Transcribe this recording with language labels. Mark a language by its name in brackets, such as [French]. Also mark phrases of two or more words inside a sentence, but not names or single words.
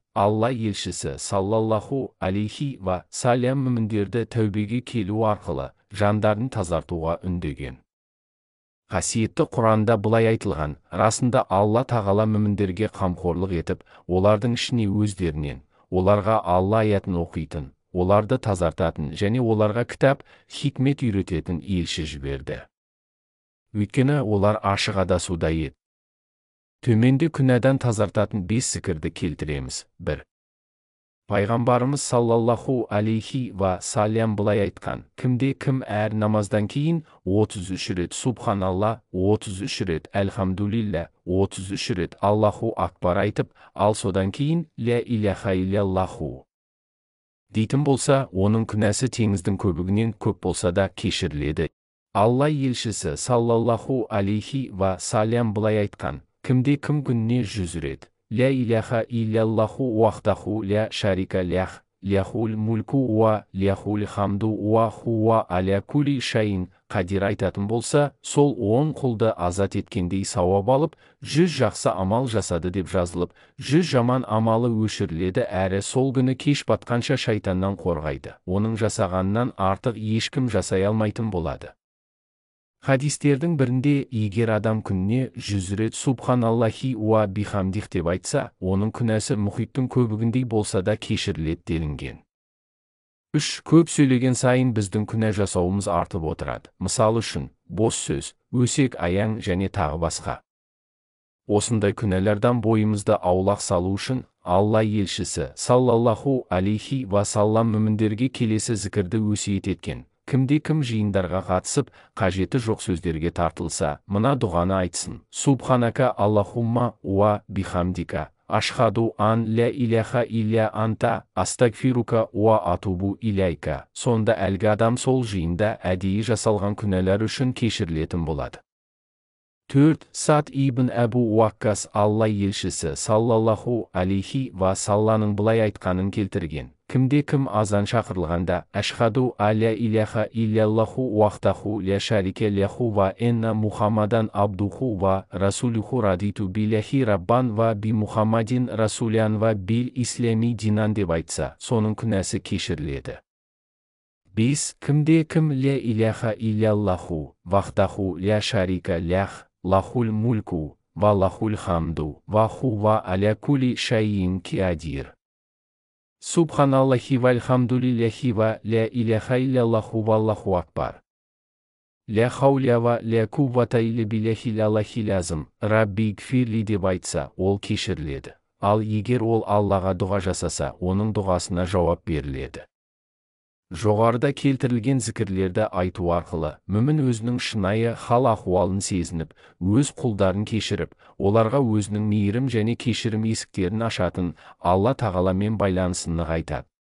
[Kazakh] Алла елшісі [Arabic] صلى الله عليه وسلم [Kazakh] мүміндерді тәубеге келу арқылы жандарын тазартуға үндеген. Қасиетті Құранда былай айтылған: расында Алла тағала мүміндерге қамқорлық етіп, олардың ішіне өздерінен, оларға Алла аятын оқитын, оларды тазартатын және оларға кітап, хикмет үйрететін елші жіберді. Өйткені олар ашық адасуда еді. Төменде күнәдан тазартатын 5 зікірді келтіреміз. 1. Пайғамбарымыз [Arabic] صلى الله عليه وسلم [Kazakh] былай айтқан: кім әр намаздан кейін 33 рет субханалла, 33 рет әлхамдулилля, 33 рет [Arabic] الله أكبر [Kazakh] айтып, ал содан кейін [Arabic] لا إله إلا الله [Kazakh] дейтін болса, оның күнәсі теңіздің көбігінен көп болса да кешіріледі. Алла елшісі [Arabic] صلى الله عليه وسلم [Kazakh] былай айтқан: кім күніне 100 рет [Arabic] لا إله إلا الله وحده لا شريك له له الملك وله الحمد وهو على كل شيء قدير [Kazakh] айтатын болса, сол 10 құлды азат еткендей сауап алып, 100 жақсы амал жасады деп жазылып, 100 жаман амалы өшіріледі, әрі сол күні кеш батқанша шайтаннан қорғайды. Оның жасағанынан артық ешкім жасай алмайтын болады. Хадистердің бірінде, егер адам күніне 100 рет [Arabic] سبحان الله وبحمده [Kazakh] деп айтса, оның күнәсі мұхиттың көбігіндей болса да кешіріледі делінген. 3. Көп сөйлеген сайын біздің күнә жасауымыз артып отырады. Мысал үшін, бос сөз, өсек аяң және тағы басқа. Осындай күнәлерден бойымызды аулақ салу үшін Алла елшісі [Arabic] صلى الله عليه وسلم [Kazakh] мүміндерге келесі зікірді өсиет еткен: кім жиындарға қатысып, қажеті жоқ сөздерге тартылса, мына дұғаны айтсын: [Arabic] سبحانك اللهم وبحمدك أشهد أن لا إله إلا أنت أستغفرك وأتوب إليك. [Kazakh] Сонда әлгі адам сол жиында әдейі жасалған күнәлар үшін кешірілетін болады. 4. Сад ибн Әбу Уаққас Алла елшісі [Arabic] صلى الله عليه وسلم [Kazakh] былай айтқанын келтірген: кім азан шақырылғанда, [Arabic] أشهد أن لا إله إلا الله وحده لا شريك له وأن محمدا عبده ورسوله رضيت بالله ربا وبمحمد رسولا وبالإسلام دينا [Kazakh] деп айтса, соның күнәсі кешіріледі. [Arabic] 5. Кім لا إله إلا الله وحده لا شريك له له الملك وله الحمد وهو على كل شيء قدير. سبحان الله والحمد لله ولا إله إلا الله والله أكبر. لا حول ولا قوة إلا بالله العلي العظيم رب اغفر لي [Kazakh] деп айтса, ол кешіріледі. Ал егер ол Аллаға дұға жасаса, оның дұғасына жауап беріледі. Жоғарыда келтірілген зікірлерді айту арқылы мүмін өзінің шынайы хал ахуалын сезініп, өз құлдарын кешіріп, оларға өзінің мейірім және кешірім есіктерін ашатын Алла тағаламен байланысын нығайтады.